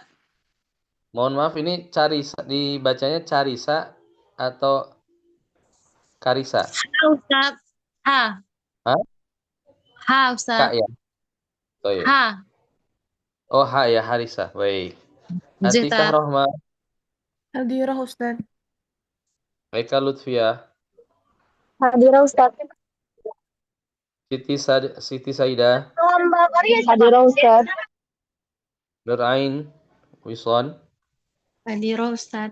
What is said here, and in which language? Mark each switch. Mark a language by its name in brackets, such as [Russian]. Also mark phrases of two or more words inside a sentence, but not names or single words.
[Indonesian] Mohon maaf ini Carisa dibacanya Carisa atau Karisa? Ha Ustaz. Ha. Hah? Ha Kak Ustaz. ya? Oh iya. Ha. Oh ha ya Harisa. Baik. Atikah Zeta. Rohma. Hadirah Ustaz. Eka Lutfia. Hadirah Ustaz. Siti Saida. Hadirah Ustaz. Nurain Wison. Hadirah Ustaz.